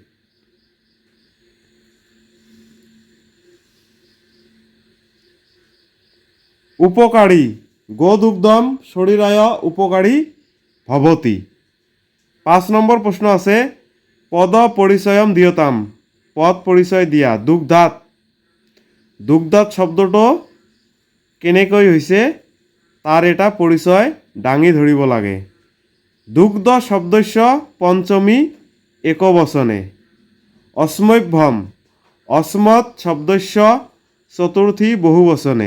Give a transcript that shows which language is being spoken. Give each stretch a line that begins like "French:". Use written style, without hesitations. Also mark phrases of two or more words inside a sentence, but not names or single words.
Sanskrit: उपकारी गोदुग्धम शरीराय उपकारी भवति।
Assamese: 5 নম্বৰ प्रश्न আছে
Sanskrit: पद परिचयम दियताम पद परिचय दिया। दुग्धात दुग्धात
Assamese: शब्दটো কেনেকৈ হৈছে তাৰ এটা পৰিচয় দাঙি ধৰিব লাগে।
Sanskrit: दुग्ध शब्दस्य पञ्चमी एकवचने। अस्मभ्यम् अस्मत् शब्दस्य चतुर्थी बहुवचने।